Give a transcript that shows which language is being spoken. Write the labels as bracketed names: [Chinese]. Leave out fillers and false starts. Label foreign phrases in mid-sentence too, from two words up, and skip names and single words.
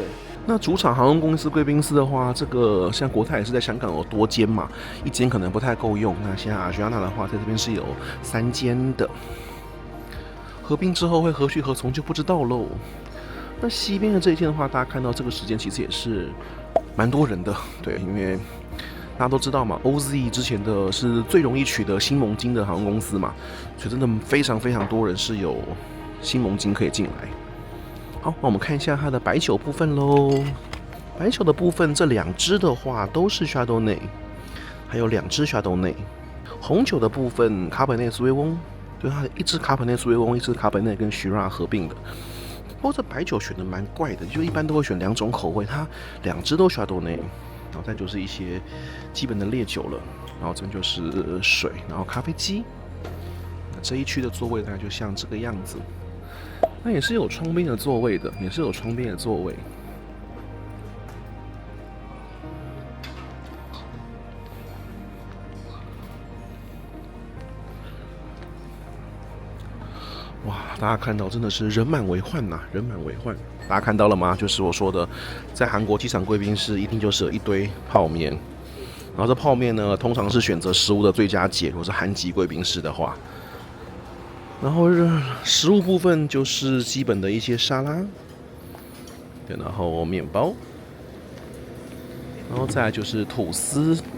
[Chinese] 那主場航空公司貴賓室的話，這個像國泰也是在香港有多間嘛，一間可能不太夠用。那現在 Asiana 的話，在這邊是有3間的。合併之後會何去何從就不知道嘍。那西邊的這一間的話，大家看到這個時間其實也是蠻多人的，對，因為大家都知道嘛 ，OZ 之前的是最容易取得新盟金的航空公司嘛，所以真的非常多人是有新盟金可以進來。好，那我們看一下它的白酒部分嘍。白酒的部分，這2支的話都是 Chardonnay，還有2支 Chardonnay。紅酒的部分，卡本內蘇維翁。對，它一支卡本內蘇維翁，一支卡本內跟 Shiraz 合併的。不過這白酒選的蠻怪的，就一般都會選2種口味，它2支都 Chardonnay，然後再就是一些基本的烈酒了，然後這邊就是水，然後咖啡機。那這一區的座位大概就像這個樣子，那也是有窗邊的座位的，也是有窗邊的座位。哇，大家看到真的是人滿為患吶，人滿為患。大家看到了嗎？就是我說的，在韓國機場貴賓室一定就是有一堆泡麵，然後這泡麵呢，通常是選擇食物的最佳解，如果是韓籍貴賓室的話。然後食物部分就是基本的一些沙拉，對，然後麵包，然後再來就是吐司。